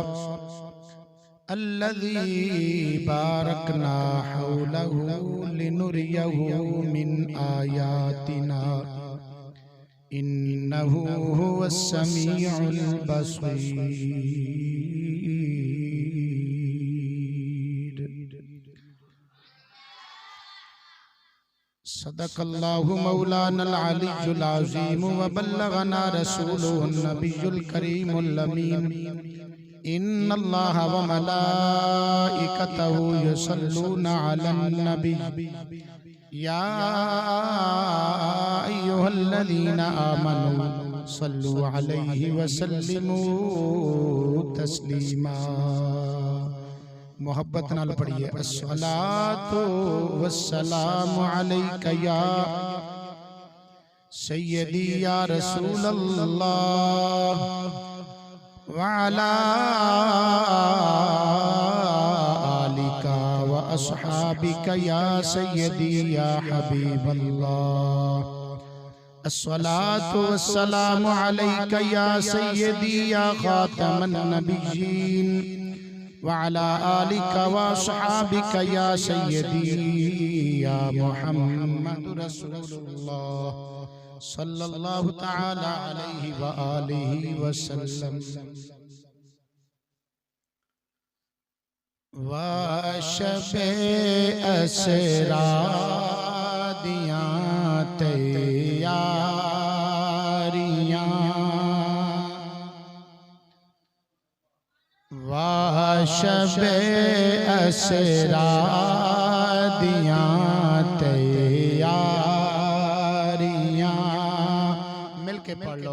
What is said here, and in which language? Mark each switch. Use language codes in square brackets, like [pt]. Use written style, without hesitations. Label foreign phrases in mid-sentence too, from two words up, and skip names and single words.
[ar] الذي باركنا حوله لنريه من آياتنا إنه هو السميع البصير. صدق الله مولانا العلي العظيم وبلغنا رسوله النبي الكريم الأمين. إن الله وملائكته يصلون على النبي يا أيها الذين آمنوا صلوا عليه وسلموا تسليما. [pa] ਮੁਹੱਬਤ ਨਾਲ ਪੜ੍ਹੀਏ [ar] الصلاة والسلام عليك يا سيدي يا رسول الله وعلى آلك وأصحابك يا سيدي يا حبيب الله. الصلاة والسلام عليك يا سيدي يا خاتم النبيين وعلى آلك وأصحابك يا سيدي يا محمد رسول الله صلى الله تعالى عليه وآله وسلم. [pa] ਵਾਸ਼ਬੇ ਅਸਰਾ ਦੀਆਂ ਤਿਆਰੀਆਂ ਵਾਸ਼ਬੇ ਅਸਰਾ ਦੀਆਂ ਤਿਆਰੀਆਂ ਮਿਲਕੇ ਪੜ੍ਹ ਲੋ।